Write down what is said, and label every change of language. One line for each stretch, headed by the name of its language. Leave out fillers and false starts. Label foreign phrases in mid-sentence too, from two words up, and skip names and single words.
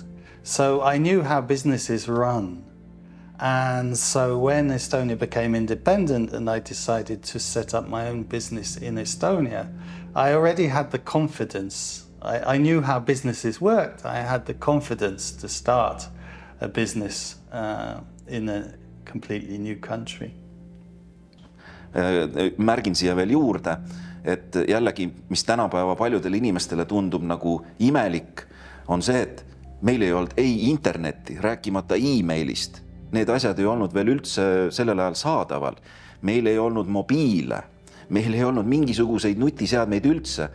English: So I knew how businesses run. And so when Estonia became independent and I decided to set up my own business in Estonia, I already had the confidence. I knew how businesses worked. I had the confidence to start a business in a completely new country.
Estonian: Märgin siia veel juurde, et jällegi, mis tänapäeva paljudele inimestele tundub nagu imelik, on see, et meil ei olnud ei internetti, rääkimata e-mailist. Need asjad ei olnud veel üldse sellel ajal saadaval. Meil ei olnud mobiile, meil ei olnud mingisuguseid nutiseadmeid üldse.